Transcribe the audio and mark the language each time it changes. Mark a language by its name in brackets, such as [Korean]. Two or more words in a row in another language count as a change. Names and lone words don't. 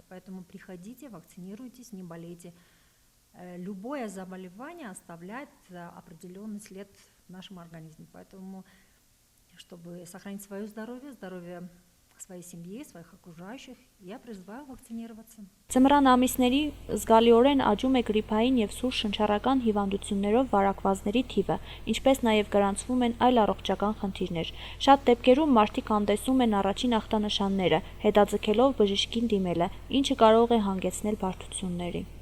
[Russian] Поэтому приходите, вакцинируйтесь, не болейте. Любое заболевание оставляет определенный след в нашем организме. Поэтому, чтобы сохранить свое здоровье, здоровье своей семьи, своих окружающих, я призываю вакцинироваться. [Armenian] Ձմռան ամիսների զգալիորեն աճում է գրիփային և սուր շնչառական հիվանդություններով վարակվածների թիվը, ինչպես նաև գրանցվում են այլ առողջական խնդիրներ։ Շատ դեպքերում մարդիկ հանդեսում են առաջին ախտանշանները, հետաձգելով բժշկին դիմելը, ինչը կարող է հանգեցնել բարդությունների։